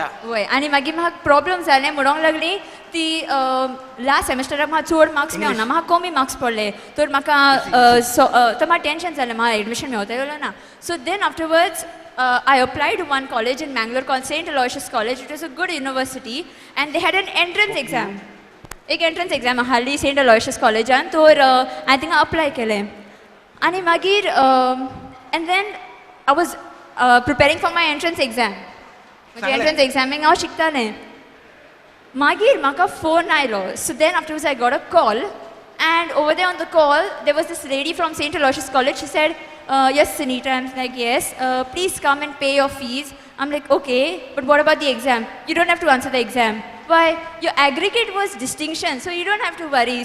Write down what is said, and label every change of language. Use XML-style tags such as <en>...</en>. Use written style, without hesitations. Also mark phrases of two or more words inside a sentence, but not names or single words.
<kok>वय आनी मागीर म्हाका प्रॉब्लम जालें, म्हणोंक लागली ती</kok> <en>लास्ट सेमेस्टराक</en> <kok>म्हाका चड मार्क्स मेळना, म्हाका कमी मार्क्स पडले, तर म्हाका तर म्हाका टेंशन जालें, म्हाका एडमिशन मेळटलें ना.</kok> <en>so then afterwards I applied to one college in Mangalore called St. Aloysius College. It was a good university and they had an entrance exam.</en> <kok>एक</kok> <en>entrance exam</en> <kok>आहाली St. Aloysius College and तर हांवें</kok> <en>थिंगा apply</en> <kok>केलें. आनी मागीर</kok> <en>and then I was preparing for my entrance exam.</en> <kok>म्हणजे</kok> <en>entrance examing</en> <kok>हांव शिकतालें. मागीर म्हाका फोन आयलो.</kok> <en>So then afterwards I got a call and over there on the call there was this lady from St. Aloysius College. She said, yes, Sunita. I'm like, yes, please come and pay your fees. I'm like, okay, but what about the exam? You don't have to answer the exam. Why? Your aggregate was distinction, so you don't have to worry.</en>